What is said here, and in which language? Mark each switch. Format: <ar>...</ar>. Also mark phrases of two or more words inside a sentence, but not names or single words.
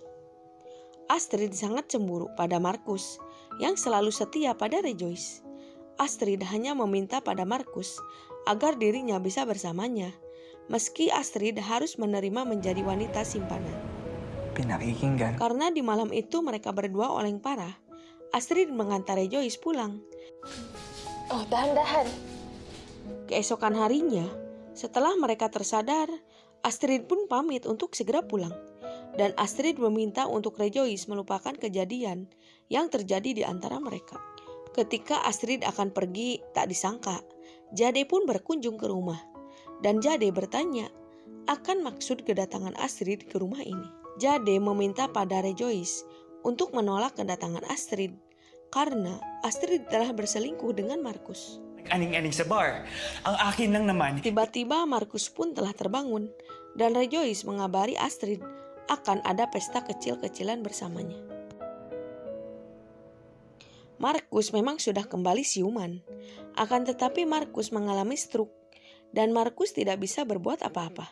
<id>Astrid sangat cemburu pada Markus yang selalu setia pada Rejoice. Astrid hanya meminta pada Markus agar dirinya bisa bersamanya, meski Astrid harus menerima menjadi wanita simpanan.</id> <tl>Pinakikinggan.</tl> <id>Karena di malam itu mereka berdua oleng parah, Astrid mengantar Rejoice pulang.</id> <tl>Oh, dahan-dahan.</tl> <id>Keesokan harinya, setelah mereka tersadar, Astrid pun pamit untuk segera pulang. Dan Astrid meminta untuk Rejoice melupakan kejadian yang terjadi di antara mereka. Ketika Astrid akan pergi, tak disangka, Jade pun berkunjung ke rumah. Dan Jade bertanya akan maksud kedatangan Astrid ke rumah ini. Jade meminta pada Rejoice untuk menolak kedatangan Astrid karena Astrid telah berselingkuh dengan Markus.</id> <tl>Aning-aning sa bar. Ang akin lang naman.</tl> <id>Tiba-tiba Markus pun telah terbangun dan Rejoice mengabari Astrid akan ada pesta kecil-kecilan bersamanya. Markus memang sudah kembali siuman, akan tetapi Markus mengalami stroke dan Markus tidak bisa berbuat apa-apa.</id>